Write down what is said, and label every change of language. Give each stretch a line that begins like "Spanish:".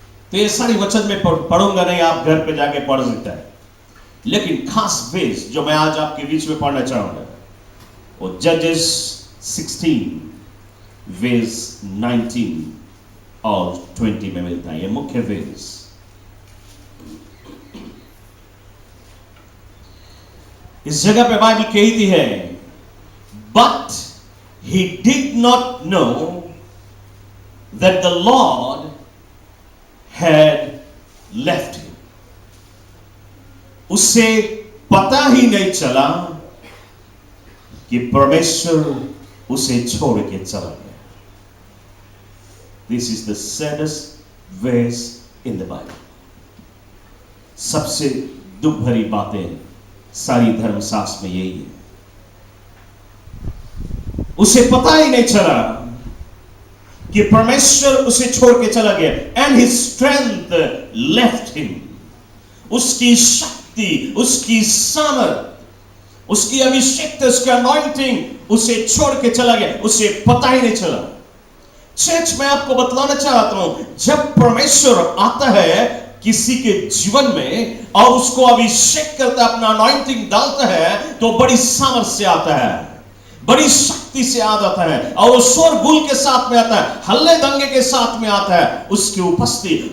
Hindi: तो ये सारी वचन में पढ़ूंगा नहीं, आप घर पे जाके पढ़ सकते हैं। लेकिन खास बेस जो मैं आज आपके बीच में पढ़ना चाहूंगा, वो जजेस 16 वेस 19 और 20 में मिलता है। ये मुख्य वेस। इस जगह पे बाइबल कहती है,
English: But he did not know that the Lord had left him.
Hindi: उसे पता ही नहीं चला कि परमेश्वर उसे छोड़ के चला गया।
English: This is the saddest verse in the Bible.
Hindi: सबसे दुख भरी बातें सारी धर्मशास्त्र में यही है। उसे पता ही नहीं चला कि परमेश्वर उसे छोड़ के चला गया।
English: And his strength left him.
Hindi: उसकी शक्ति, उसकी सामर्थ, उसकी अभिषेकता, उसकी अनॉइंटिंग उसे छोड़ के चला गया, उसे पता ही नहीं चला। चर्च में आपको बतलाना चाहता हूं, जब परमेश्वर आता है किसी के जीवन में और उसको अभिषेक करता है, अपना अनॉइंटिंग डालता है, तो बड़ी सामर्थ से आता है, बड़ी शक्ति से आ जाता है, और वो शोरगुल के साथ में आता है, हल्ले दंगे के साथ में आता है उसकी उपस्थिति।